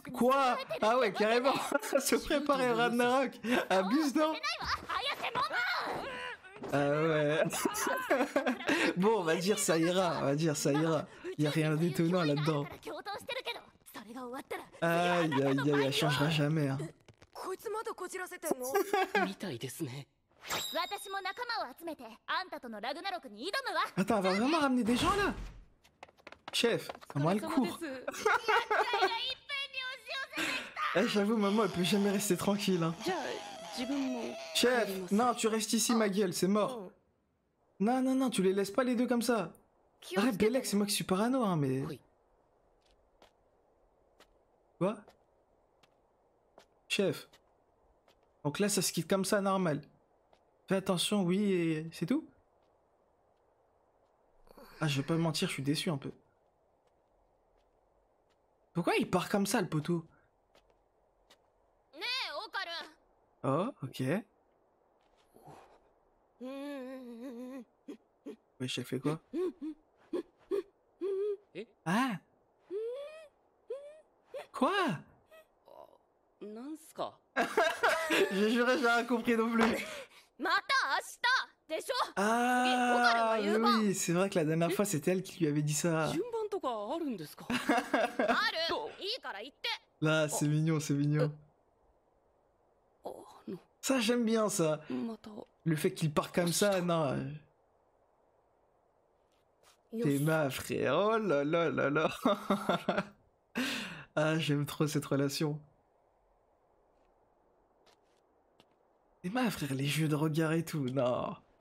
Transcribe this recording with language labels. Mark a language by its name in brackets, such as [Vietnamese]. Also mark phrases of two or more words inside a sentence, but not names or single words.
[French] Quoi? Ah ouais, carrément. Se préparer à Ragnarok. Abuse, non? Ah ouais. Bon, on va dire ça ira. Y a rien d'étonnant là-dedans. Aïe, elle changera jamais, hein. [Japanese] こいつまだこじらせてんの？みたいですね私も仲間を集めてあんたとのラグナロクに挑むわ [French] Attends, elle va vraiment ramener des gens là? Chef, comment elle court? Eh, j'avoue, maman, elle peut jamais rester tranquille. Hein. [Japanese] じゃあ自分も [French] Chef, non, tu restes ici, ma gueule, c'est mort. Non, tu les laisses pas les deux comme ça. Arrête, Belek, c'est moi qui suis parano, hein, mais... Oui. Quoi? Chef. Donc là, ça se quitte comme ça, normal. Fais attention, oui, et c'est tout? Ah, je vais pas mentir, je suis déçu un peu. Pourquoi il part comme ça, le poteau? [Japanese] ねえオカル [French] Oh, ok. [Japanese] うん。 [French] Oui, chef, fait quoi? Eh? Ah! Quoi? [Japanese] なんすか [French] J'ai juré, j'ai rien compris non plus. [Japanese] また明日でしょ [French] Ah, mais oui, c'est vrai que la dernière fois, c'était elle qui lui avait dit ça. [Japanese] 順番とかあるんですかあるいいから言って [French] Là, c'est mignon, c'est mignon. [Japanese] あの [French] Ça, j'aime bien ça. [Japanese] また [French] Le fait qu'il part comme ça, non. T'es ma frère. Oh là là là là. Ah, j'aime trop cette relation. T'es ma frère, les jeux de regard et tout, non.